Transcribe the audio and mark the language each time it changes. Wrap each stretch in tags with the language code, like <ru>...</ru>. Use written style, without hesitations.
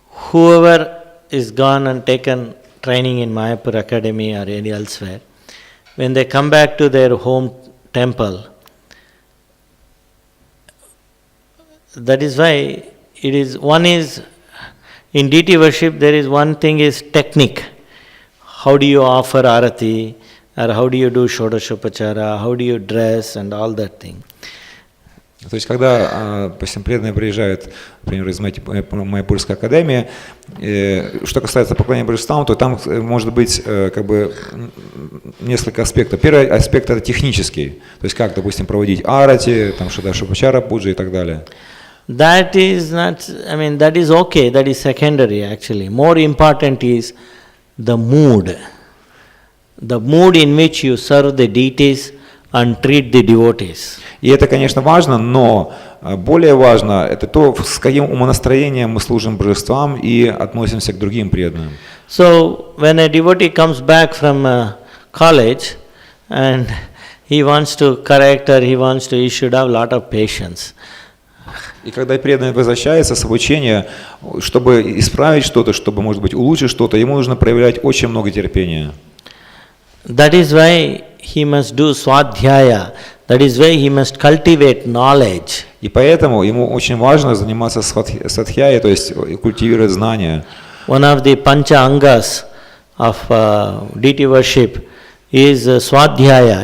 <en>Whoever is gone and taken training in Mayapur Academy or any elsewhere, when they come back to their home temple, that is why it is, one is, in deity worship there is one thing is technique. How do you offer arati, or how do you do shodashopachara, how do you dress and all that thing.</en> <ru>То есть, когда, допустим, преданные приезжают, например, из Майпурской академии, что касается поклонения божествам, то там может быть как бы несколько аспектов. Первый аспект – это технический, то есть как, допустим, проводить арати, там шодашопачара, пуджа и так далее.</ru> <en>That is not, that is okay, that is secondary actually. More important is the mood in which you serve the deities and treat the devotees.</en> <ru>И это, конечно, важно, но более важно это то, с каким умонастроением мы служим божествам и относимся к другим преданным.</ru> <en>So when a devotee comes back from college and he wants to correct or he should have a lot of patience.</en> <ru>И когда преданный возвращается с обучения, чтобы исправить что-то, чтобы, может быть, улучшить что-то, ему нужно проявлять очень много терпения.</ru> <en>That is why he must do swadhyaya. That is why he must cultivate knowledge.</en> <ru>И поэтому ему очень важно заниматься садхьяей, то есть культивировать знания.</ru> <en>One of the pancha angas of deity worship is swadhyaya.</en>